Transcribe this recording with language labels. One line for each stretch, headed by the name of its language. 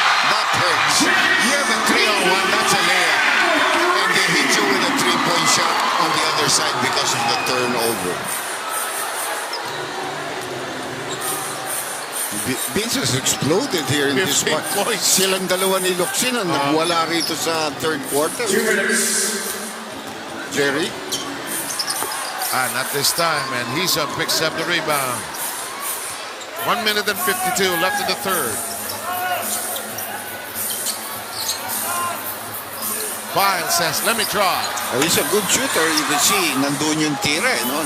English: That hurts. You have a 3-on-1, that's a layup. And they hit you with a 3-point shot on the other side because of the turnover. Vince has exploded here in this one.
Filipino: Silang dalawa ni Locsin ang nagwala rito sa third quarter.
English: Jerry? Not this time, and Hisa picks up the rebound. 1 minute and 52 left in the third. File says, let me try. He's a good shooter. You can see,
Filipino: nandun yung tira.
English: No?